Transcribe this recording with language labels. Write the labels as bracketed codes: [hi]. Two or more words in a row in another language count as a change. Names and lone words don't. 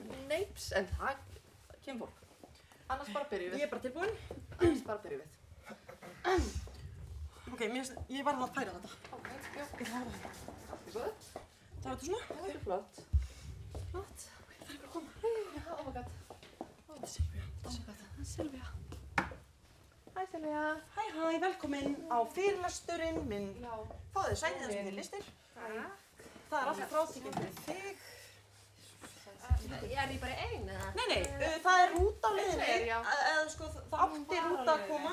[is] Neips, en það kemur fólk. Annars bara byrjum við. Ég er bara tilbúin. Annars bara byrjum við. Ok, ég varð að færa þetta. Ok, já. Ég ætla að hafa þetta. Þetta er góð. Það er þetta svona? Já, þetta er flott. Flott. Það er bara að koma. Já, [en] oh my god. [is] Þetta er Silvía. [en] Oh my god, [is] það er Silvía. Hæ Silvía. Hæ, velkomin á fyrirlesturinn minn. Já. Fáðu þér sætið sem þið listir. Það er alltaf frátekinn fyrir þig. Er ég bara ein eða? Nei, það er rúta á leiðinni. Já. Eða sko, það átti rúta að koma.